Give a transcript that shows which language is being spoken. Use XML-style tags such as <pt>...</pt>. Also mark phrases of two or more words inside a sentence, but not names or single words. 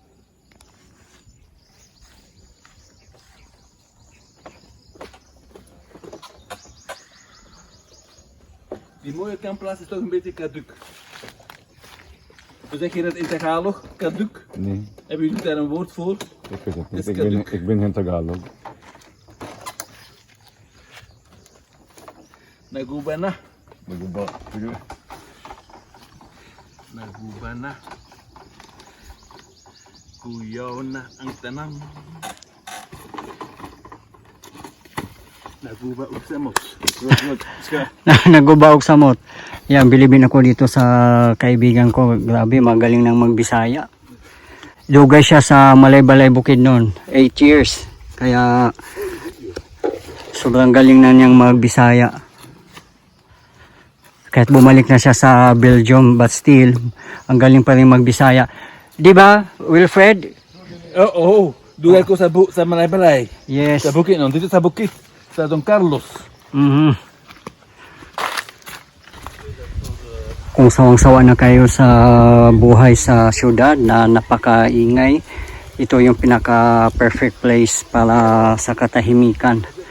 <nl>Die mooie kampplaats is toch een beetje kaduk. Hoe zeg je dat in Tagalog? Kaduk? Nee, Hebben jullie daar een woord voor? ik weet het niet. Iskaduk. Ik ben geen Tagalog.</nl> <ceb>Naguba na. Naguba. Naguba na. Kuyaw na ang tanang. Naguba og samot. Nagubaog samot.</ceb> <tl>Yan, bilibin ako dito sa kaibigan ko. Grabe, magaling ng magbisaya.</tl> <ceb>Dugay siya sa Malay-Balay Bukid</ceb> <tl>noon.</tl> <en>8 years.</en> <tl>Kaya sobrang galing na niyang magbisaya. Kahit bumalik na siya sa Belgium,</tl> <en>but still,</en> <tl>ang galing pa rin magbisaya. Di ba, Wilfred?</tl> <ceb>Oo. Dugay ko sa Malay-Balay. Yes.</ceb> <tl>Sa bukid no, dito sa bukid. Sa Don Carlos. Mhm. Kung sawang-sawa na kayo sa buhay sa syudad na napakaingay, ito yung pinaka-</tl> <en>perfect place</en> <tl>para sa katahimikan.</tl>